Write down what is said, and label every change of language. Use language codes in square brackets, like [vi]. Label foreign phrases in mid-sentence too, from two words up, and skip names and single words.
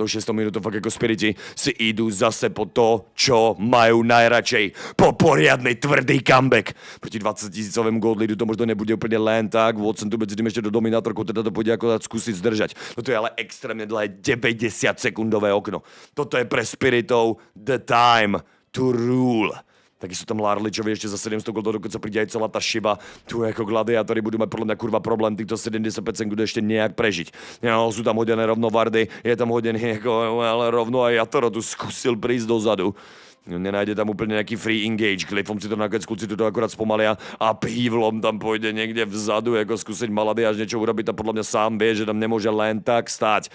[sk] minútou fakt ako Spiriti si idú zase po to, čo majú najradšej. Po poriadnej tvrdý comeback. Proti 20 000 gold leadu to možno nebude úplne len tak. Watson tu medzi tým ešte do dominátorku, teda to pôjde ako skúsiť zdržať. No to je ale extrémne dlhé 90-sekundové okno. Toto je pre Spiritov [en] the time to rule. [sk] Taky sú tam Larličovi ešte za 700 goldov, dokonca príde aj celá tá šiba. Tu ako gladiátori budú mať podľa mňa kurva problém týchto 75 sekúnd ešte nejak prežiť. No, sú tam hodené rovno Vardy, je tam hodený ako, ale rovno aj Jatoro tu skúsil prísť dozadu. Nenájde tam úplne nejaký [en] free engage. [sk] Cliffom si to nakoniec kluci to akorát spomalia a Pivlom tam pôjde niekde vzadu, ako skúsiť Malady až niečo urobiť a podľa mňa sám vie, že tam nemôže len tak stáť.